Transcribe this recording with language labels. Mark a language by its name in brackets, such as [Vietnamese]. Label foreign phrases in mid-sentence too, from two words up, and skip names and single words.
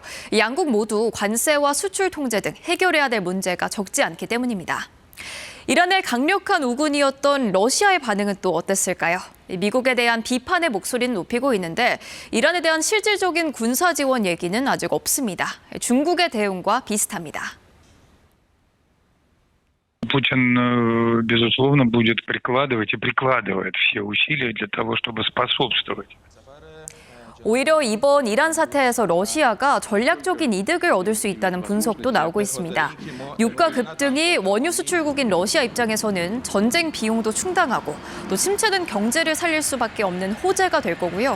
[Korean] 양국 모두 관세와 수출 통제 등 해결해야 될 문제가 적지 않기 때문입니다. 이란의 강력한 우군이었던 러시아의 반응은 또 어땠을까요? 미국에 대한 비판의 목소리는 높이고 있는데 이란에 대한 실질적인 군사 지원 얘기는 а직 없습니다. 중국의 대응과 비슷합니다. [Russian] Путин, безусловно, будет прикладывать и прикладывает все усилия для того, чтобы способствовать. [Korean] 오히려 이번 이란 사태에서 러시아가 전략적인 이득을 얻을 수 있다는 분석도 나오고 있습니다. 유가 급등이 원유 수출국인 러시아 입장에서는 전쟁 비용도 충당하고 또 침체된 경제를 살릴 수밖에 없는 호재가 될 거고요.